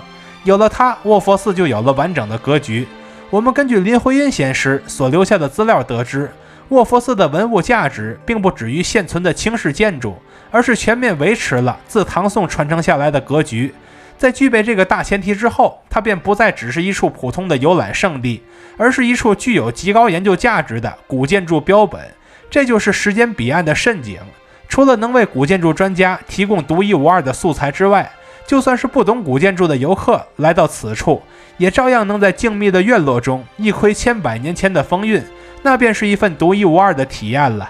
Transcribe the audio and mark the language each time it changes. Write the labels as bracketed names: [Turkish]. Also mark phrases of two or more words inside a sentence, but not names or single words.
[Chinese] 有了它，卧佛寺就有了完整的格局。我們根据林徽因先师所留下的資料得知，卧佛寺的文物價值并不止於現存的清式建築，而是全面維持了自唐宋傳承下來的格局。在具備這個大前提之後，它便不再只是一處普通的遊覽勝地，而是一處具有極高研究價值的古建築標本。這就是時間彼岸的蜃景。除了能為古建築專家提供獨一無二的素材之外，就算是不懂古建築的遊客來到此處，也照樣能在靜謐的院落中一窺千百年前的風韻，那便是一份獨一無二的體驗了。